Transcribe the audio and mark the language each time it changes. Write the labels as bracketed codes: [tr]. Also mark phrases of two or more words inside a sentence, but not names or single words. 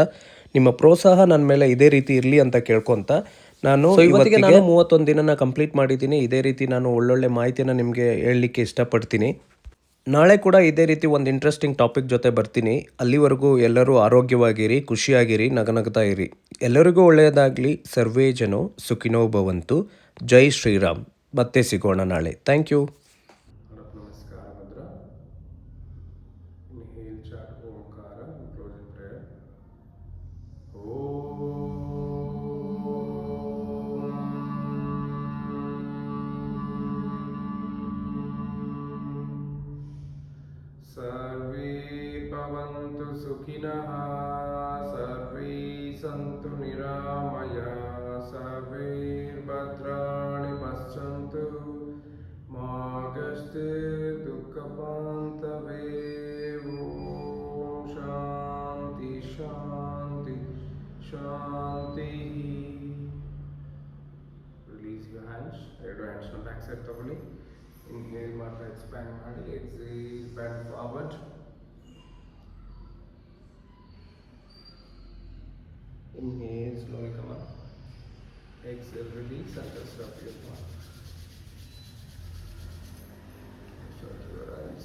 [kn] ನಿಮ್ಮ ಪ್ರೋತ್ಸಾಹ ನನ್ನ ಮೇಲೆ ಇದೇ ರೀತಿ ಇರಲಿ ಅಂತ ಕೇಳ್ಕೊತ ನಾನು ಇವತ್ತಿಗೆ 31 ದಿನನ ಕಂಪ್ಲೀಟ್ ಮಾಡಿದ್ದೀನಿ. ಇದೇ ರೀತಿ ನಾನು ಒಳ್ಳೊಳ್ಳೆ ಮಾಹಿತಿಯನ್ನು ನಿಮಗೆ ಹೇಳಲಿಕ್ಕೆ ಇಷ್ಟಪಡ್ತೀನಿ. ನಾಳೆ ಕೂಡ ಇದೇ ರೀತಿ ಒಂದು [en] interesting topic [kn] ಜೊತೆ ಬರ್ತೀನಿ. ಅಲ್ಲಿವರೆಗೂ ಎಲ್ಲರೂ ಆರೋಗ್ಯವಾಗಿರಿ, ಖುಷಿಯಾಗಿರಿ, ನಗನಗ್ತಾ ಇರಿ. ಎಲ್ಲರಿಗೂ ಒಳ್ಳೆಯದಾಗಲಿ. [sa] ಸರ್ವೇ ಜನೋ ಸುಖಿನೋ ಭವಂತು. [kn] ಜೈ ಶ್ರೀರಾಮ್. ಮತ್ತೆ ಸಿಗೋಣ ನಾಳೆ. [en] thank you. [kn] ನಮಸ್ಕಾರ ಭದ್ರ. [en] inhale chant ಓಂಕಾರ, closing prayer. [sa] सर्वे भवन्तु सुखिनः, सर्वे सन्तु निरामयाः, सर्वे भद्राणि पश्यन्तु, मा कश्चित् दुःखपान्तवे. ॐ शान्ति शान्ति शान्तिः. [en] Release your hands. [kn] ಎರಡು ಹ್ಯಾಂಡ್ಸ್ನ [en] back side [kn] ತಗೊಳ್ಳಿ. Inhale ಮಾತ್ರ ಎಕ್ಸ್ಪ್ಯಾಂಡ್ ಮಾಡಿ. [en] Exhale, bend forward. Inhale, slowly come up. Exhale, release and just drop your palm. Shut your eyes.